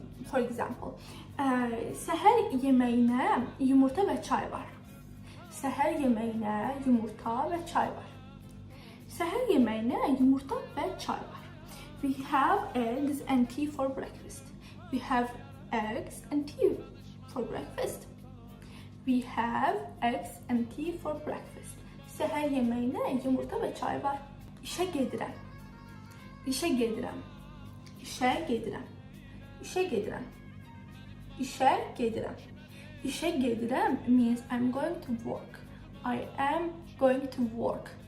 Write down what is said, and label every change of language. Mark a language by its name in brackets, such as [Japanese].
[English] For example, [Azerbaijani] səhər yeməyinə yumurta və çay var. Səhər yeməyinə yumurta və çay var. Səhər yeməyinə yumurta və çay var. [English] We have eggs and tea for breakfast. We have eggs and tea for breakfast. We have eggs and tea for breakfast. [Azerbaijani] Səhər yeməyinə yumurta və çay var. İşə gedirəm. İşə gedirəm. İşə gedirəm. İşə gedirəm. İşə gedirəm. İşə gedirəm [English] means I'm going to work. I am going to work.